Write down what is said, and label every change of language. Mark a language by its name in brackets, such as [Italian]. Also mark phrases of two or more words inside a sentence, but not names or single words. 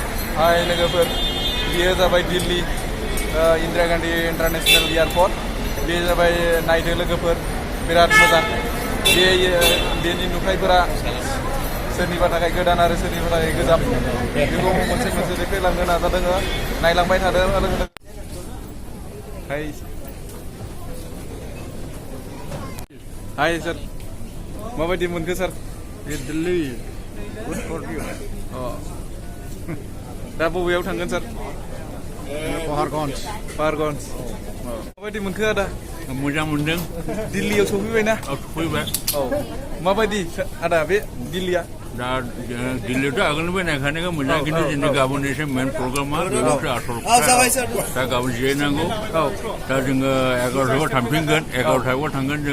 [Bodo] हाय लोगोफोर बेयो जाबाय दिल्ली इंदिरा गांधी इंटरनेशनल एयारपोर्ट बे जाबाय नायदो लोगोफोर बिराद मोजां बेनि नुथायफोरा सोरनिबा थाखाय गोदान आरो सोरनिबा थाखाय गोजाम बेखौ मोनसे मोनसे देखायलांनो नाजादों नायलांबाय थादों हाय सर माबायदि मोनखो सर [English] Delhi good for you [Bodo] दा बबेयाव थांगोन सर पहाड़गंज माबायदि मोनखो आदा मोजां मोनदों दिल्लीयाव सफैबायना सफैबाय माबायदि आदा बे दिल्लीया दा दिल्लीयावथ' आगोलनिफ्राय नायखानायखा मोजां खिन्थु जोंनि गाबोन एसे मेन प्रग्रामा बेयावसो आसल दा गाबोन जिरायनांगौ दा जोङो 11:00 थांफिनगोन 11:00 थांगोन जों